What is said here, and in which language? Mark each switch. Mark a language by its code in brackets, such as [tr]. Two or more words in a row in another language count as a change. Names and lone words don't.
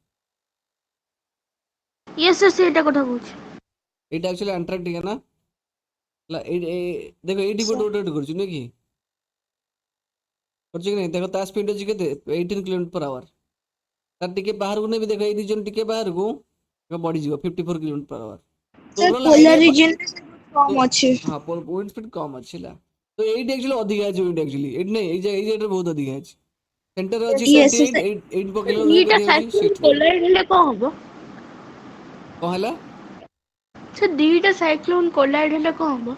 [en] Yes, sir. [or] ସେଇଟା କଥା କହୁଛି। ଏଇଟା ଆକ୍ଚୁଆଲି ଆଣ୍ଟାର୍କଟିକା ନା ହେଲା ଦେଖ ଏଇଠି ଗୋଟେ ରୋଟେଟ୍ କରୁଛି ନୁହେଁ କି କରୁଛି କି ନାଇଁ? ଦେଖ ତା ସ୍ପିଡ ଅଛି କେତେ 18 କିଲୋମିଟର [en] per hour [or] ତାର ଟିକେ ବାହାରକୁ ନେବି ଦେଖ ଏଇ ରିଜିୟନ ଟିକେ ବାହାରକୁ ବଢିଯିବ 54 କିଲୋମିଟର [en] per hour। [or] Sir, ଓଭରଅଲ୍ polar ଆଇଡିଆ region ରେ କମ୍ ଅଛି। ହଁ ୱିଣ୍ଡ ସ୍ପିଡ କମ ଅଛି ହେଲା। ତ ଏଇଠି ଆକ୍ଚୁଆଲି ଅଧିକା ଅଛି ୱିଣ୍ଡ ଆକ୍ଚୁଆଲି ଏଇଠି ନାଇଁ ଏଇ ଜାଗାରେ ବହୁତ ଅଧିକା ଅଛି ସେଣ୍ଟର ଅଛି [en] Yes, 28 sir. [or] ଏଇଠି ପକେଇଲା ବେଳକୁ ଦିଟା କେତେ ହେଉଛି ସାଇକ୍ଲୋନ 69 କୋଲାଇଡ ହେଲେ କଣ ହବ? କଣ ହେଲା? ସେ ଦିଟା ସାଇକ୍ଲୋନ କୋଲାଇଡ ହେଲେ କଣ ହବ?